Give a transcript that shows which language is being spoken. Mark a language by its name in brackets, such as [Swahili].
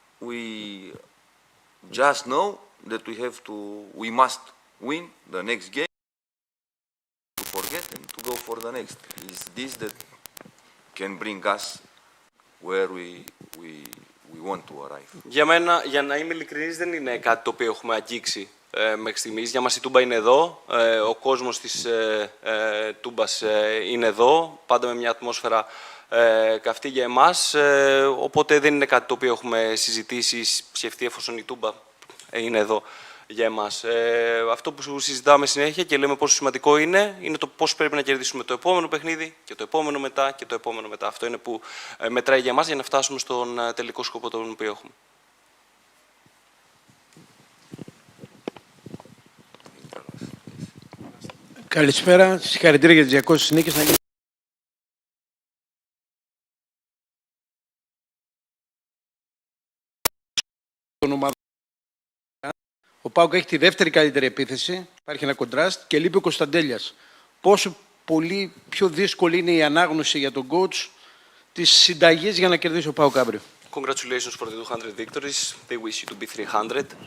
[English] We just know that we must win the next game, to forget and to go for the next. Is this that can bring us where we want to arrive? [Greek] Για μένα, για να είμαι ειλικρινής, δεν είναι κάτι το οποίο έχουμε αγγίξει μέχρι στιγμής. Για μας η Τούμπα είναι εδώ, ο κόσμος της Τούμπας είναι εδώ, πάντα με μια ατμόσφαιρα καυτή για εμάς, οπότε δεν είναι κάτι το οποίο έχουμε συζητήσει ή σκεφτεί εφόσον η Τούμπα είναι εδώ για εμάς. Αυτό που συζητάμε συνέχεια και λέμε πόσο σημαντικό είναι το πώς πρέπει να κερδίσουμε το επόμενο παιχνίδι και το επόμενο μετά και το επόμενο μετά. Αυτό είναι που μετράει για εμάς για να φτάσουμε στον τελικό σκοπό τον οποίο έχουμε. Καλησπέρα. Συγχαρητήρια για τις 200 νίκες. Ο ΠΑΟΚ έχει τη δεύτερη καλύτερη επίθεση. Υπάρχει ένα κοντράστ και λείπει ο Κωνσταντέλιας. Πόσο πολύ πιο δύσκολη είναι η ανάγνωση για τον coach της συνταγής για να κερδίσει ο ΠΑΟΚ αύριο? [English] Congratulations for the 200 victories. They wish you to be 300.